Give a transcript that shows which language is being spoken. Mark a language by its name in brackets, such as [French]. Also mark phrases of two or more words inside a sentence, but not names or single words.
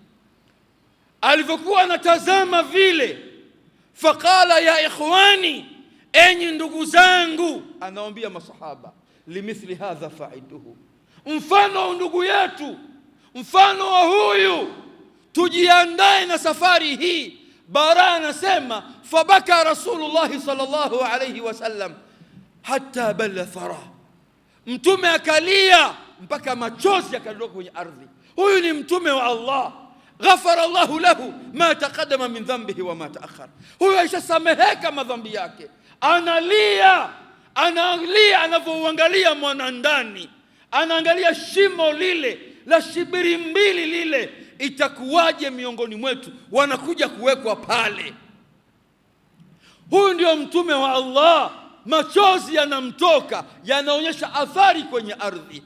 [Swahili] Alivyokuwa anatazama vile, [Arabic] فقال يا إخواني, [Swahili] enyi ndugu zangu, anawaambia masahaba, [Arabic] لمثل هذا فأعدوه, [Swahili] mfano wa ndugu yetu, mfano wa huyu, tujiandae na safari hii. Bara anasema [Arabic] فبكى رسول الله صلى الله عليه وسلم حتى بل الثرى, [Swahili] mtume akalia mpaka machozi yakadondoka kwenye ardhi. Huyu ni mtume wa Allah, [Arabic] غفر الله له ما تقدم من ذنبه وما تأخر. [Swahili] Huyu aishasameheka madhambi yake, analia anavyoangalia mwanandani, anaangalia shimo lile la shibiri mbili lile, itakuwaje miongoni mwetu wanakuja kuwekwa pale. Huyu ndio mtume wa Allah, machozi yanamtoka, yanaonyesha athari kwenye ardhi.